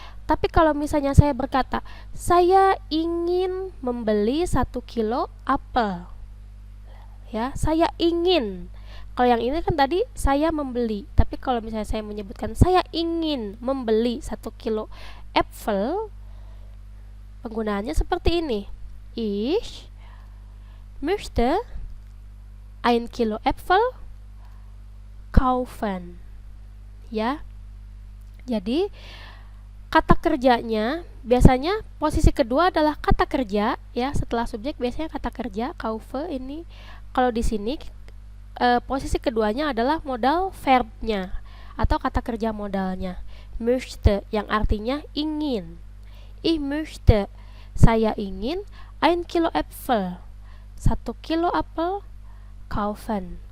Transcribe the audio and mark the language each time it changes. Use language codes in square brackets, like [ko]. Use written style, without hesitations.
[id] Tapi kalau misalnya saya berkata saya ingin membeli 1 kilo apel. Ya, saya ingin. Kalau yang ini kan tadi saya membeli. Tapi kalau misalnya saya menyebutkan saya ingin membeli 1 kilo Äpfel, penggunaannya seperti ini. [de] Ich möchte 1 Kilo Äpfel kaufen. [id] Ya. Jadi kata kerjanya biasanya posisi kedua adalah kata kerja ya, setelah subjek biasanya kata kerja kaufe ini. Kalau di sini posisi keduanya adalah modal verbnya atau kata kerja modalnya. Möchte yang artinya ingin. [de] Ich möchte, [id] saya ingin [de] 1 Kilo Äpfel, [id] 1 kilo apel, [de] kaufen.